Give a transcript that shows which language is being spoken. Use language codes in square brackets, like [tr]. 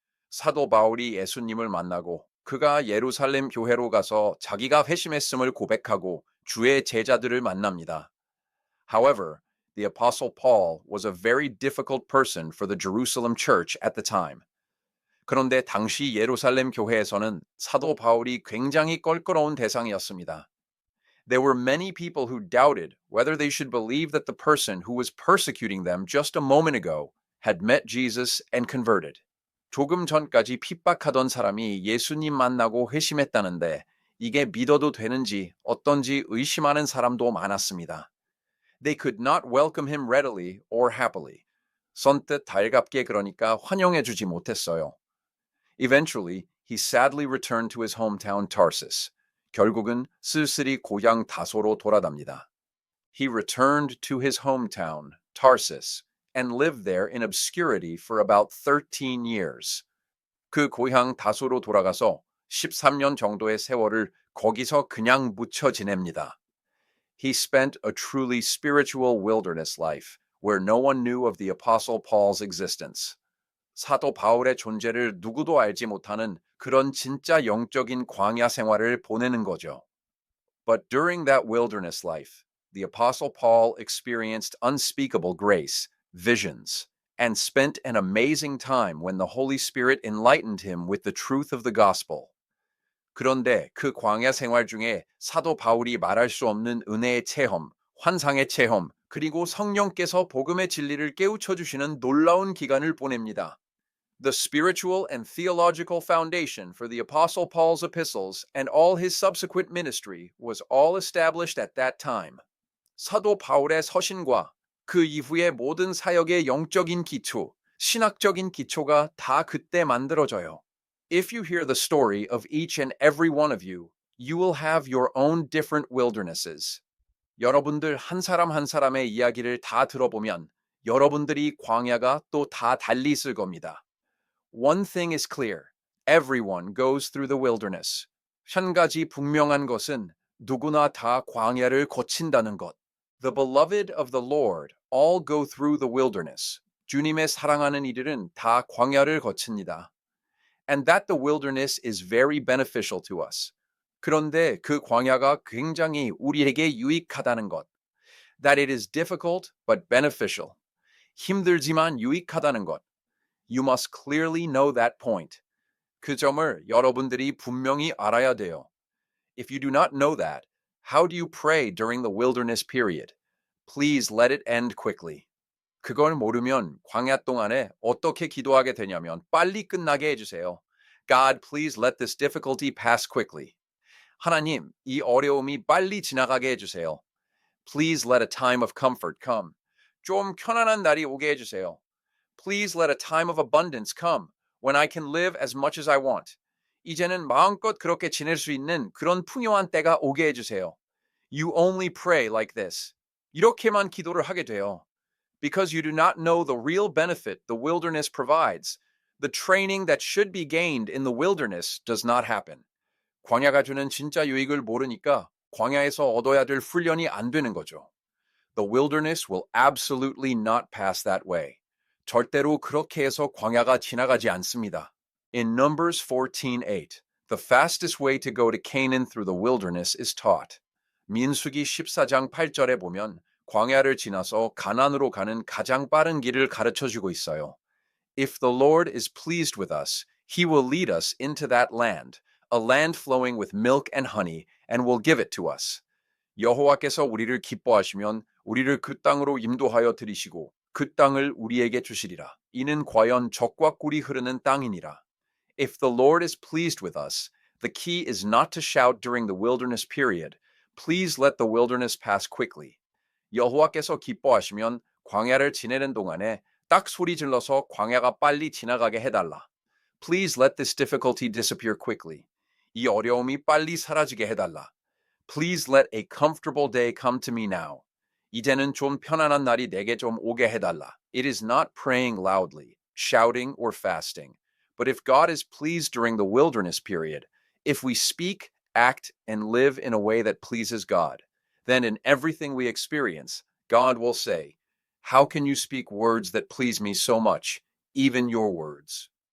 [ko] 사도 바울이 예수님을 만나고 그가 예루살렘 교회로 가서 자기가 회심했음을 고백하고 주의 제자들을 만납니다. [en] However, the Apostle Paul was a very difficult person for the Jerusalem church at the time. [ko] 그런데 당시 예루살렘 교회에서는 사도 바울이 굉장히 껄끄러운 대상이었습니다. [en] There were many people who doubted whether they should believe that the person who was persecuting them just a moment ago had met Jesus and converted. [ko] 조금 전까지 핍박하던 사람이 예수님 만나고 회심했다는데 이게 믿어도 되는지 어떤지 의심하는 사람도 많았습니다. [en] They could not welcome him readily or happily. [ko] 선뜻 달갑게 그러니까 환영해주지 못했어요. [en] Eventually, he sadly returned to his hometown Tarsus. [ko] 결국은 쓸쓸히 고향 다소로 돌아갑니다. [en] He returned to his hometown, Tarsus, and lived there in obscurity for about 13 years. [ko] 그 고향 다소로 돌아가서 13년 정도의 세월을 거기서 그냥 묻혀 지냅니다. [en] He spent a truly spiritual wilderness life where no one knew of the Apostle Paul's existence. [ko] 사도 바울의 존재를 누구도 알지 못하는 그런 진짜 영적인 광야 생활을 보내는 거죠. [en] But during that wilderness life, the Apostle Paul experienced unspeakable grace, visions, and spent an amazing time when the Holy Spirit enlightened him with the truth of the gospel. [ko] 그런데 그 광야 생활 중에 사도 바울이 말할 수 없는 은혜의 체험, 환상의 체험, 그리고 성령께서 복음의 진리를 깨우쳐 주시는 놀라운 기간을 보냅니다. [en] The spiritual and theological foundation for the Apostle Paul's epistles and all his subsequent ministry was all established at that time. [ko] 사도 바울의 서신과 그 이후의 모든 사역의 영적인 기초, 신학적인 기초가 다 그때 만들어져요. [en] If you hear the story of each and every one of you, you will have your own different wildernesses. [ko] 여러분들 한 사람 한 사람의 이야기를 다 들어보면 여러분들이 광야가 또 다 달리 있을 겁니다. [en] One thing is clear. Everyone goes through the wilderness. [ko] 한 가지 분명한 것은 누구나 다 광야를 거친다는 것. [en] The beloved of the Lord all go through the wilderness. [ko] 주님의 사랑하는 이들은 다 광야를 거칩니다. [en] And that the wilderness is very beneficial to us. [ko] 그런데 그 광야가 굉장히 우리에게 유익하다는 것. [en] That it is difficult but beneficial. [ko] 힘들지만 유익하다는 것. [en] You must clearly know that point. [ko] 그 점을 여러분들이 분명히 알아야 돼요. [en] If you do not know that, how do you pray during the wilderness period? Please let it end quickly. [ko] 그걸 모르면 광야 동안에 어떻게 기도하게 되냐면 빨리 끝나게 해주세요. [en] God, please let this difficulty pass quickly. [ko] 하나님, 이 어려움이 빨리 지나가게 해주세요. [en] Please let a time of comfort come. [ko] 좀 편안한 날이 오게 해주세요. [en] Please let a time of abundance come when I can live as much as I want. [ko] 이제는 마음껏 그렇게 지낼 수 있는 그런 풍요한 때가 오게 해주세요. [en] You only pray like this. [ko] 이렇게만 기도를 하게 돼요. [en] Because you do not know the real benefit the wilderness provides. The training that should be gained in the wilderness does not happen. [ko] 광야가 주는 진짜 유익을 모르니까 광야에서 얻어야 될 훈련이 안 되는 거죠. [en] The wilderness will absolutely not pass that way. [ko] 절대로 그렇게 해서 광야가 지나가지 않습니다. [en] In Numbers 14:8, the fastest way to go to Canaan through the wilderness is taught. [ko] 민수기 14장 8절에 보면 광야를 지나서 가나안으로 가는 가장 빠른 길을 가르쳐주고 있어요. [en] If the Lord is pleased with us, he will lead us into that land, a land flowing with milk and honey, and will give it to us. [ko] 여호와께서 우리를 기뻐하시면 우리를 그 땅으로 인도하여 들이시고 그 땅을 우리에게 주시리라. 이는 과연 젖과 꿀이 흐르는 땅이니라. [en] If the Lord is pleased with us, the key is not to shout during the wilderness period, please let the wilderness pass quickly. [ko] 여호와께서 기뻐하시면 광야를 지내는 동안에 딱 소리 질러서 광야가 빨리 지나가게 해달라. [en] Please let this difficulty disappear quickly. [ko] 이 어려움이 빨리 사라지게 해달라. [en] Please let a comfortable day come to me now. [ko] 이제는 좀 편안한 날이 내게 좀 오게 해달라. [en] It is not praying loudly, shouting, or fasting. But if God is pleased during the wilderness period, if we speak, act, and live in a way that pleases God, then in everything we experience, God will say, How can you speak words that please me so much, even your words?